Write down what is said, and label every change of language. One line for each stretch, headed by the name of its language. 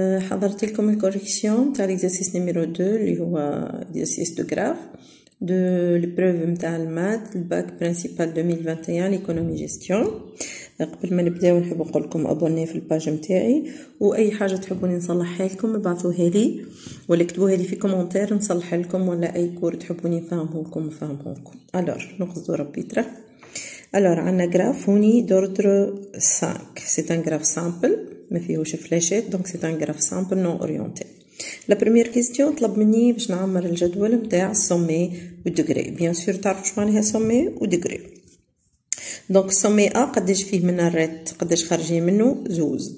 Arabic: حضرت لكم الكوريكسيون تاع
French: l'exercice numéro 2
Arabic: اللي هو
French: exercice de graphe de l'épreuve
Arabic: نتاع المات الباك برينسيبال 2021
French: l'économie gestion.
Arabic: قبل ما نبداو نحب نقول لكم ابوني في الباج نتاعي، واي حاجه تحبوني نصلحها لكم ابعثوها لي ولا اكتبوها لي في كومونتير نصلح لكم، ولا اي كور تحبوني نفهمه لكم. الوغ نقصدوا ربي ترى.
French: Alors, un graphe
Arabic: هوني
French: d'ordre 5. C'est un graphe simple,
Arabic: ما فيهوش فلاشات,
French: donc c'est un graphe simple non orienté. La première question
Arabic: طلب مني باش نعمر الجدول نتاع السومي والديغري.
French: Bien sûr
Arabic: تعرفوا شو معناها سومي وديغري.
French: Donc
Arabic: سومي A قداش فيه من الريت قداش خارجين منه زوز.